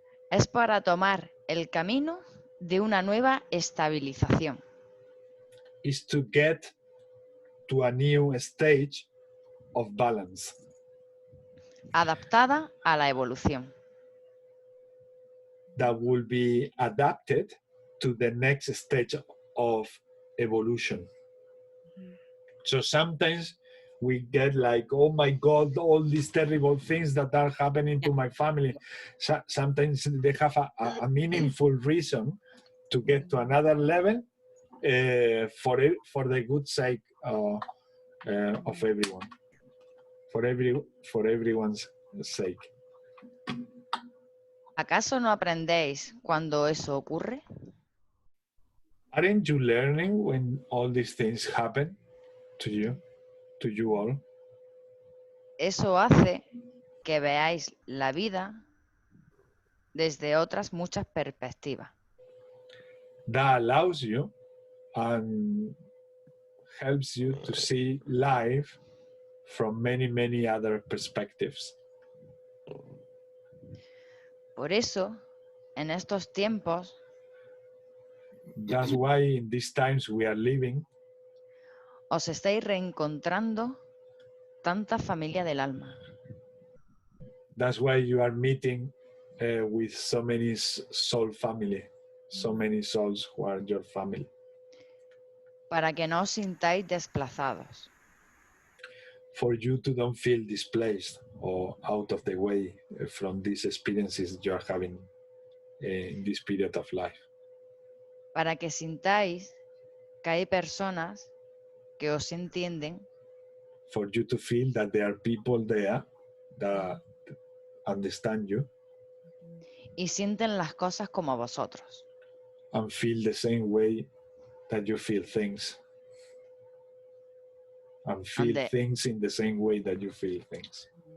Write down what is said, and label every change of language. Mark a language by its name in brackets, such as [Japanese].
[Spanish] es para tomar el camino de una nueva estabilización. [English] is to get to a new stage of balance. [Spanish] Adaptada a la evolución. [English] That will be adapted to the next stage of evolution. So sometimes we get like, oh my God, all these terrible things that are happening to my family. Sometimes they have a meaningful reason to get to another level for the good sake of everyone, for everyone's sake. [Spanish] ¿Acaso no aprendéis cuando eso ocurre? [English] Aren't you learning when all these things happen to you all? [Spanish] eso hace que veáis la vida desde otras muchas perspectivas. [English] That allows you and helps you to see life from many, many other perspectives. [Spanish] Por eso, en estos tiempos, [English] That's why in these times we are living, [Spanish] os estáis reencontrando tanta familia del alma. [English] that's why you are meeting with so many soul family, so many souls who are your family. [Spanish] Para que no os sintáis desplazados. [English] For you to don't feel displaced or out of the way from these experiences you are having in this period of life. [Spanish] Para que sintáis que hay personas que os entienden [English] For you to feel that there are people there that understand you [Spanish] y sienten las cosas como vosotros. [English] and feel the same way that you feel things. And feel things in the same way that you feel things.